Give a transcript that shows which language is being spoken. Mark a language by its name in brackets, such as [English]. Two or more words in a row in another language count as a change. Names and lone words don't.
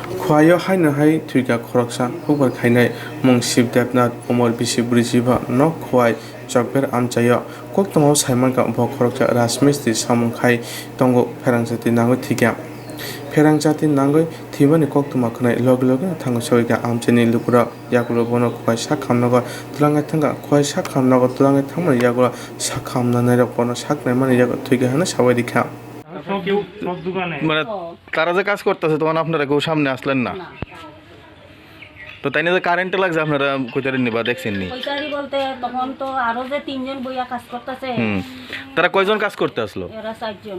[Kok Borok] Khowai haino hai Thwikha khoroksa hubar khainai mung Shivdevnath Umar bisi brijiba no Khowai Chokbere Amchaio koktongmo saimanka bo khoroksa Rajmistri samung khai tongo Pherang chati Nangwi Thwikha Pherang chati Nangwi thibani koktongma khnai log thango soika Amchaini lukura yakulo bono Khowai sak khamnago tulangai thanga Khowai sak khamnago tulangai thangmani yakulo sak khamnanai rok bono sak naimani yakulo Thwikha hano sabai dikha [Bangla] মানে তারা যে কাজ করতেছে তখন আপনারা কেউ সামনে আসলেন না তো তাই না যে কারেন্টে লাগছে আপনারা কইতারেন নি বা দেখছেন নি কইতারি বলতে তখন তো আরো যে তিনজন বইয়া কাজ করতেছে তারা কয়জন কাজ করতে আসলো এরা চারজন